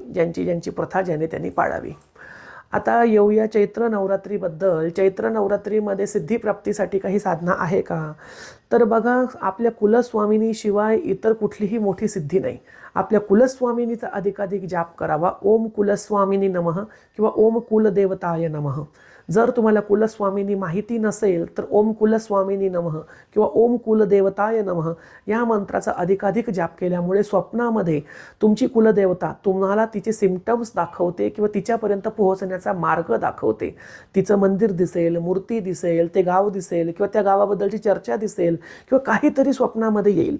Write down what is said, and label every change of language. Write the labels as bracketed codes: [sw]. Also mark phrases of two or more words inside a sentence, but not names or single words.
[mr] ज्यांची ज्यांची प्रथा ज्याने त्यांनी पाळावी. आता येऊया चैत्र नवरात्रीबद्दल. चैत्र नवरात्रीमध्ये सिद्धिप्राप्तीसाठी काही साधना आहे का, तर बघा, आपल्या कुलस्वामिनीशिवाय इतर कुठलीही मोठी सिद्धी नाही. आपल्या कुलस्वामिनीचा अधिकाधिक जाप करावा. [sa] ओम कुलस्वामिनी नमः किंवा ओम कुलदेवताय नमः. [mr] जर तुम्हाला कुलस्वामिनी माहिती नसेल तर [sa] ओम कुलस्वामिनी नमः [mr] किंवा [sa] ओम कुलदेवताय नमः [mr] या मंत्राचा अधिकाधिक जाप केल्यामुळे स्वप्नामध्ये तुमची कुलदेवता तुम्हाला तिचे सिम्पटम्स दाखवते किंवा तिच्यापर्यंत पोहोचण्याचा मार्ग दाखवते. तिचं मंदिर दिसेल, मूर्ती दिसेल, ते गाव दिसेल किंवा त्या गावाबद्दलची चर्चा दिसेल किंवा काहीतरी स्वप्नामध्ये येईल.